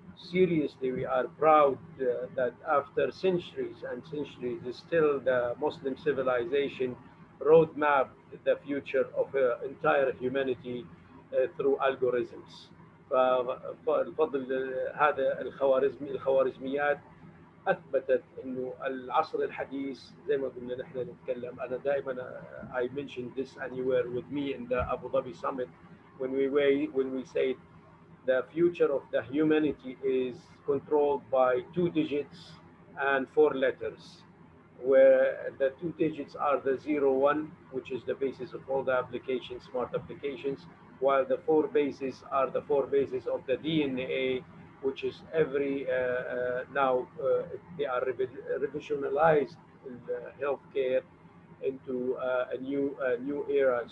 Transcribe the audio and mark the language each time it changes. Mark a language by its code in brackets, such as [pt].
[en] Seriously, we are proud that after centuries and centuries, still the Muslim civilization roadmap the future of entire humanity through algorithms. [ar] فالفضل هذا الخوارزميات اثبتت انه العصر الحديث زي ما قلنا نحن نتكلم. انا دائما [en] I mentioned this and you were with me in the Abu Dhabi summit when we say the future of the humanity is controlled by 2 digits and 4 letters, where the 2 digits are the 0, 1, which is the basis of all the applications, smart applications, while the 4 bases are the 4 bases of the DNA, which is every now they are revisionalized in healthcare into a new era.